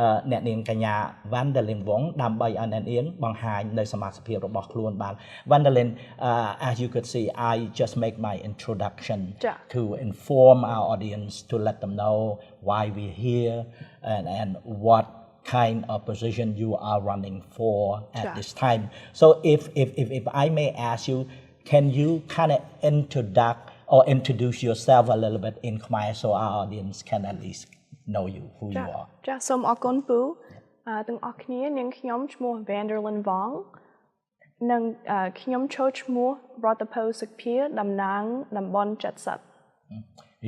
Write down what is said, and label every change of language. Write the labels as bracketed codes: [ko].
[km] អ្នកនាងកញ្ញា Vanndearlyn Vong ដើម្បីឲ្យអ្នកនាងបង្ហាញនៅសមាជិកភាពរបស់ខ្លួនបាន [en] Vanndearlyn as you could see I just make my introduction to inform our audience to let them know why we're here and what kind of position you are running for at this time. So if I may ask you, can you kind of introduce yourself a little bit in Khmer so our audience can at least know you, who you are. [km] ចាសូមអរគុណពូទាំងអស់គ្នានាងខ្ញុំឈ្មោះ Vanndearlyn Vong និងខ្ញុំចូលឈ្មោះរដ្ឋភូសភាតំណាងតំបន់70